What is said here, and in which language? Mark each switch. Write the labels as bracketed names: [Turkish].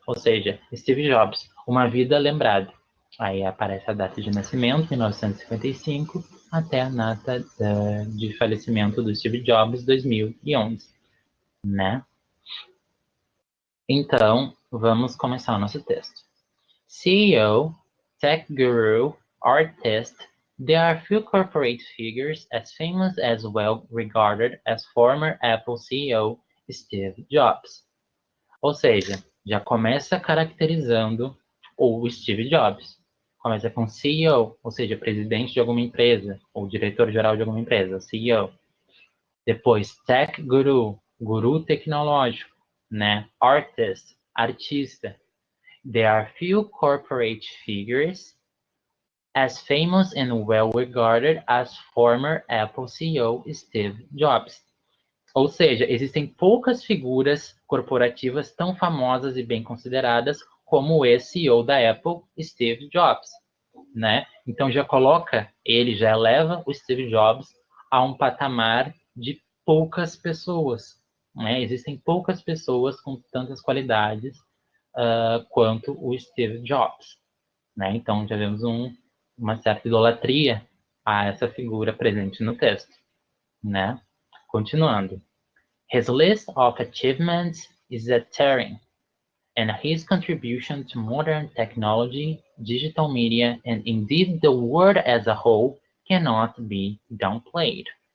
[Portuguese] Ou seja, Steve Jobs, Uma Vida Lembrada. Aí aparece a data de nascimento, 1955, até a data de falecimento do Steve Jobs, 2011, né? Então, vamos começar o nosso texto. [English] CEO, tech guru, artist, there are few corporate figures as famous as well regarded as former Apple CEO Steve Jobs. [Portuguese] Ou seja, já começa caracterizando o Steve Jobs. Começa com CEO, ou seja, presidente de alguma empresa, ou diretor-geral de alguma empresa, CEO. Depois, [English] tech guru, [Portuguese] guru tecnológico, né? [English] Artist, [Portuguese] artista. [English] There are few corporate figures as famous and well regarded as former Apple CEO Steve Jobs. [Portuguese] Ou seja, existem poucas figuras corporativas tão famosas e bem consideradas como o ex-CEO da Apple, Steve Jobs, né? Então já já eleva o Steve Jobs a um patamar de poucas pessoas, né? Existem poucas pessoas com tantas qualidades quanto o Steve Jobs, né? Então já vemos uma certa idolatria a essa figura presente no texto, né? Continuando. [English] His list of achievements is staggering, and his contribution to modern technology, digital media, and indeed the world as a whole cannot be downplayed.